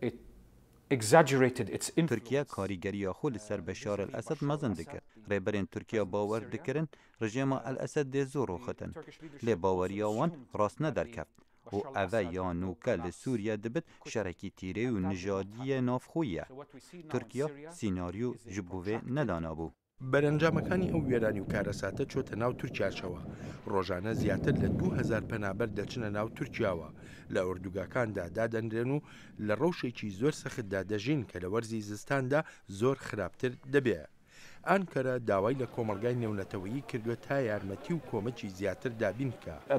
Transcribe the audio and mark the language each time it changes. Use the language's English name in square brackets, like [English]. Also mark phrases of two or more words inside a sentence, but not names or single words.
[Kurdish] تورکیا کاریگەریە خۆ لەسەر بەشار ئەسەد مەزن دکرد. ڕێبەرێن تورکیا باوەڕ دکردن ڕژێمە ئەسەد دێ زۆر ڕۆخەتن لێ باوەریە wan ڕاست نەدەرکەفت. و ئەvە یانوکە لە سووریا دەبێت شەرەکی تیرێ و نژادیە نافخۆیە. تورکیا سیناریۆ ji bo vê nedanabû. [Central Kurdish] بەرەنجامەکانی ئەو وێرانی و کارەساتە چۆتە ناو تورکیاچەوە. ڕۆژانە زیاتر لە 2000 پەنابەر دەچنە ناو تورکیاوە. لە ئوردوگاکاندا دادەنرێن و لە ڕەوشێکی زۆر سەختدا دەژین کە لە وەرزی زستاندا زۆر خراپتر دەبێت. ئانکەرە داوای لە کۆمەلگای نێونەتەوەیی کردووە تا یارمەتی و کۆمەکی زیاتر دابین بکە.